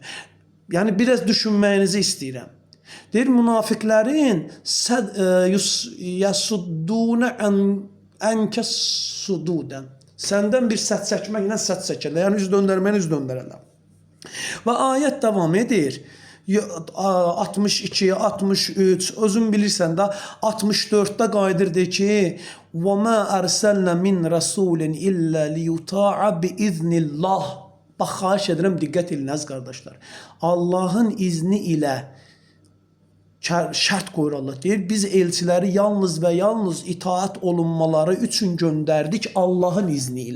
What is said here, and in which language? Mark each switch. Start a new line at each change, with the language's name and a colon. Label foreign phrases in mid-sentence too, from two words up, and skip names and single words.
Azerbaijani: Yəni biraz düşünməyinizi istəyirəm. Deyir, münafiqlərin
Arabic: يصدون عنك صدودا.
Azerbaijani: Səndən bir səs çəkməklə səs çəkərlər. Yəni üz döndərməklə üz döndərərlər. Və ayət davam edir. 62, 63, özün bilirsən də 64-də qayıdırdı ki:
Arabic: "وما أرسلنا من رسول إلا ليطاع بإذن الله."
Azerbaijani: Bax, xahiş edirəm diqqət edin əziz qardaşlar. Allahın izni ilə şərt qoyur Allah. Deyir, biz elçiləri yalnız və yalnız itaat olunmaları üçün göndərdik Allahın izni ilə.